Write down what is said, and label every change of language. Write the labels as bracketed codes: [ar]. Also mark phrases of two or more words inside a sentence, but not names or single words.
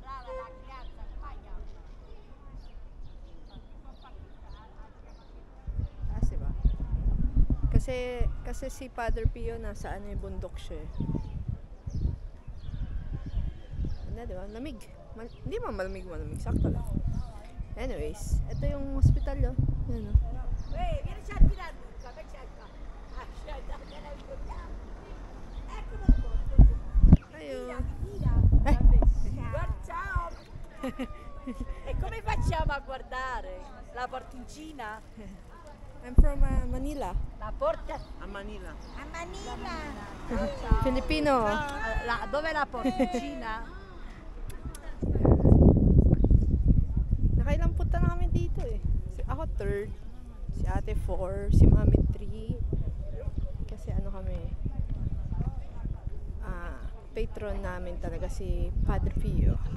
[tl] Taas, diba? Kasi si Padre Pio nasa ano yung bundok siya eh. Ano, diba? Lamig. Hindi man malamig. Sakto lang. Anyways, ito yung hospital oh. Yan oh. [it] Vieni cerchi la Luca, che cerca? Ah, cerca la Luca. Eccolo qua. Ayun. Mira. Guarda, ciao. E come facciamo a guardare? La porticina? [en] I'm from Manila. [it] La porta A Manila. a Manila. Filipino. Dove è la porticina? [tl] Nakailang punta na kami dito eh. Ako third, si ate 4, si mami 3. Kasi ano kami, patron namin talaga si Padre Pio.